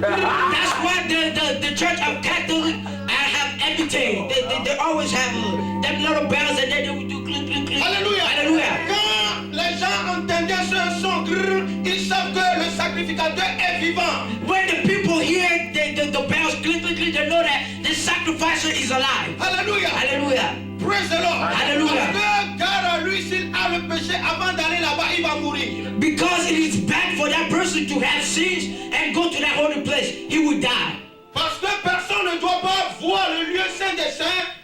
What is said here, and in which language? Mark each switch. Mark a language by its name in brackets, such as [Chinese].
[English] That's what the Church of Catholic have imitated. They always have them little bells and then they will do click, click, click. [French] Alléluia. [English] Hallelujah. [French] Quand les gens entendaient ce son, grim, ils savent que le sacrificateur est vivant. [English] When the people hear the bells click, click, click, they know that the sacrificer is alive. [French] Alléluia. [English] Hallelujah. Praise the Lord. Hallelujah. [French] Parce que, car lui, s'il a le péché, avant d'aller là-bas, il va mourir. [English] Because it is bad for that person to have sins and go to that holy place, he will die. [French] Parce que personne ne doit pas voir le lieu saint des saints.